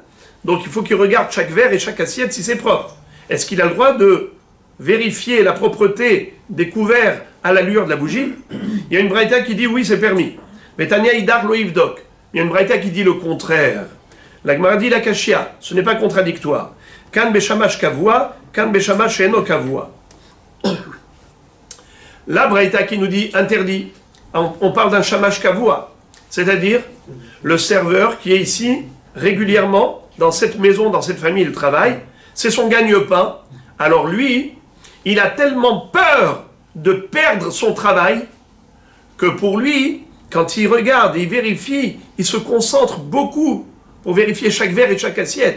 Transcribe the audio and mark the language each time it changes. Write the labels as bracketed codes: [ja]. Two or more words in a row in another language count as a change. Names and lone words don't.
[fr] Donc, il faut qu'il regarde chaque verre et chaque assiette si c'est propre. Est-ce qu'il a le droit de vérifier la propreté des couverts à la lueur de la bougie? Il y a une braïta qui dit oui, c'est permis. [he] Mais תניא אידך לא יבדוק. [fr] Il y a une braïta qui dit le contraire. La Gemara dit la kashia, ce n'est pas contradictoire. [he] כאן בשמש קבוע, כאן בשמש אינו קבוע. [fr] La braïta qui nous dit interdit, on parle d'un [he] שמש קבוע, [fr] c'est-à-dire le serveur qui est ici régulièrement dans cette maison, dans cette famille, il travaille, c'est son gagne-pain. Alors lui, il a tellement peur de perdre son travail que pour lui, quand il regarde et il vérifie, il se concentre beaucoup pour vérifier chaque verre et chaque assiette.